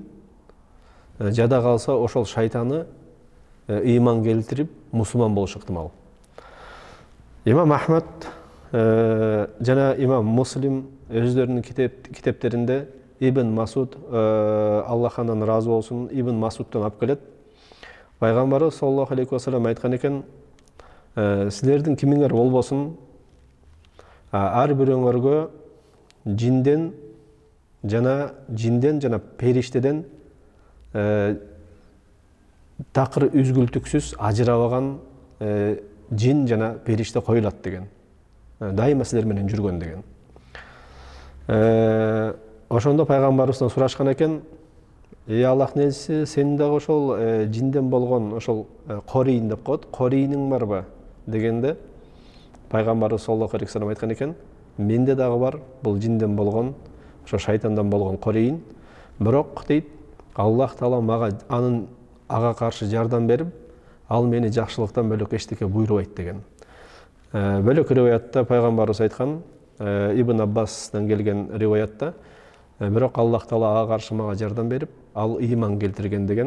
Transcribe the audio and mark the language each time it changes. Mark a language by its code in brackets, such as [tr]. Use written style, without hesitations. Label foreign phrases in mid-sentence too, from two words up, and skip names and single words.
[ky] Жада калса ошол шайтаны ыйман келтирип мусулман болушу ыктымал. Имам Ахмад жана имам Муслим өздөрүнүн китептеринде Ибн Масуд, Аллах андан разы болсун, Ибн Масудтан алып келет. Пайгамбарыбыз [ar] صلى الله عليه وسلم [ky] айткан экен, силердин кимиңер болбосун, ар бирөөңөргө жинден жана периштеден такыр үзгүлтүксүз ажырабаган жин жана периште коюлат деген. Дайыма силер менен жүргөн деген. Ошондо пайгамбарыбыздан сурашкан экен, Аллахтын элчиси, сен дагы ошол жинден болгон ошол корийин деп коет, корийиниң барбы дегенде пайгамбарыбыз [ar] صلى الله عليه وسلم [ky] айткан экен, менде дагы бар бул жинден болгон, ошо шайтандан болгон корийин. Бирок дейт, Аллах Таала мага ага каршы жардам берип, ал мени жакшылыктан бөлөк эчтеке буйрубайт деген. Бөлөк риваятта пайгамбарыбыз айткан, Ибн Аббастан келген риваятта, бирок Аллах Таала ага каршы мага жардам берип, ал ыйман келтирген деген.